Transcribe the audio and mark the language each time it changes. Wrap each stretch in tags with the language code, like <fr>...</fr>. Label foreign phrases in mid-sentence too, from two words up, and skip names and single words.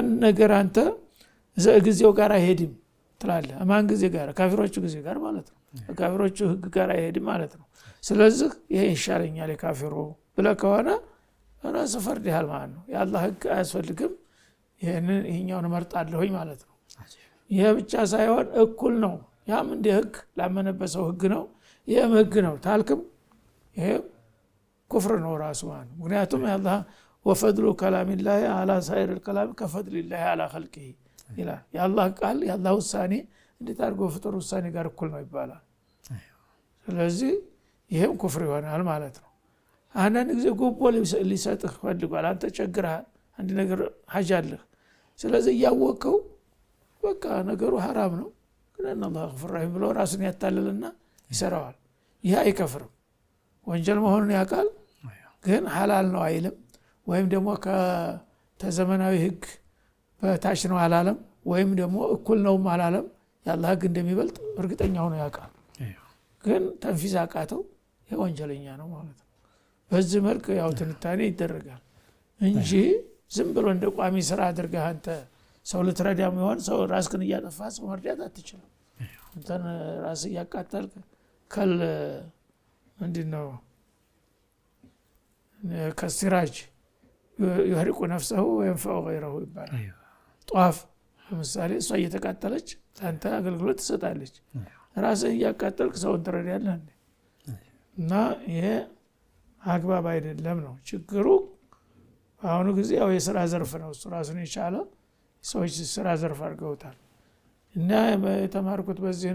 <am>ነገር አንተ ጊዜው ጋር አይሄድም ትላለህ ማን ጊዜ ጋር ካፊሮቹ ጊዜ ጋር ማለት ነው ካፊሮቹ ህግ ጋር አይሄድም ማለት ነው ስለዚህ ይሄ ይሻለኛል የካፊሩ ብለህ ከሆነ ራስ ፈርድሃል ማለት ነው የአላህ ህግ አያስፈልግም ይሄኛውን እመርጣለሁኝ ማለት ነው ይሄ ብቻ ሳይሆን እኩል ነው ያም እንደ ህግ ላመነበት ሰው ህግ ነው ይሄም ህግ ነው ታልክም ይሄ ኩፍር ነው ራሱ ማለት ምክንያቱም የአላህ</am> <ar>وفضل كلام الله على سائر الكلام كفضل الله على خلقه</ar> <am>ይላል የአላህ ቃል የአላህ ውሳኔ እንዴት አድርጎ ፍጡር ውሳኔ ጋር እኩል ነው ይባላል ስለዚህ ይሄም ኩፍር ይሆናል ማለት ነው አንዳንድ ጊዜ ጉቦ ሊሰጥህ ፈልጓል አንተ ቸግረሃል አንድ ነገር ሐጅ አለህ ስለዚህ ያወቀው በቃ ነገሩ حرام ነው ግን አላህ</am> <ar>غفور رحيم</ar> <am>ብሎ ራስን ያታልልና ይሰራዋል ይሄ አይከፍርም ወንጀል መሆኑን ያውቃል ግን ሐላል ነው አይልም ወይም ደግሞ ከተዘመናዊ ህግ በታች ነው አላለም ወይም ደግሞ እኩል ነው አላለም ያላህ ህግ እንደሚበልጥ እርግጠኛ ሆኖ ያውቃል ግን ተንፊዝ አቃተው የወንጀለኛ ነው ማለት ነው በዚህ መልኩ ያው ትንታኔ ይደረጋል እንጂ ዝም ብሎ እንደ ቋሚ ስራ አድርገህ አንተ ሰው ልትረዳም ይሆን ሰው ራስህን እያጠፋ ሰው መርዳት አትችልም አንተ ራስህ እያቃጠልክ ከል ምንድነው ከሲራጅ</am> <ar>يحرق نفسه وينفع غيره</ar> <am>ይባላል ጧፍ ለምሳሌ እሷ እየተቃጠለች አንተ አገልግሎት ትሰጣለች ራስህ እያቃጠልክ ሰውን ትረዳለህ እና ይሄ አግባብ አይደለም ነው ችግሩ አሁን ጊዜ ያው የሥራ ዘርፍ ነው እሱ ራሱን የቻለ ሰዎች ስራ ዘርፍ አድርገውታል እና የተማርኩት በዚህ</am>